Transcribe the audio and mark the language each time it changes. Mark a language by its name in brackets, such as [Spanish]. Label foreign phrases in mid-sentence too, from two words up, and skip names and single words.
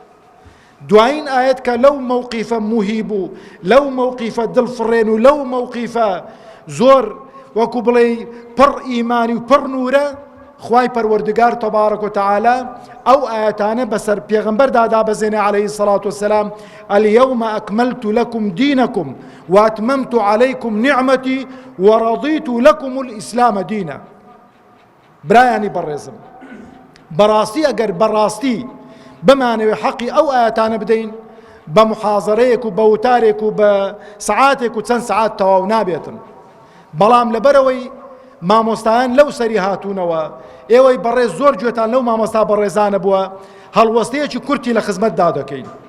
[Central Kurdish] دوایین ئایەت کە لەو مەوقیفە موهی بوو، لەو مەوقیفە دڵفڕێن و لەو مەوقیفە زۆر وەکو بڵێ پڕ ئیمانی و پڕ نورە، خوای پەروەردگار [Arabic] تەبارەک و تەعالا [Central Kurdish] ئەو ئاەتانە بەسەر پێغەمبەردا دابەزێنێ [Arabic] عەلەیهی سەڵات وسەلام اليوم أكملت لكم دينكم وأتممت عليكم نعمتي ورضيت لكم الإسلام دينا. [Central Kurdish] برایانی بەڕێزم، بەڕاستی ئەگەر بەڕاستی بمانەوێ حەقی ئەو ئاەتانە بدەین، بە محاضەرەیەک و بە وتارێک و بە سەعاتێک و چەند سەعات تەواو نابێتن. بەڵام لەبەرەوەی مامۆستایان لەو سەری هاتوونەوە، ئێوەی بەڕێز زۆر گوێتان لەو مامۆستا بەڕێزانە بووە، هەڵوەستەیەکی کورتی لە خزمەتدا دەکەین.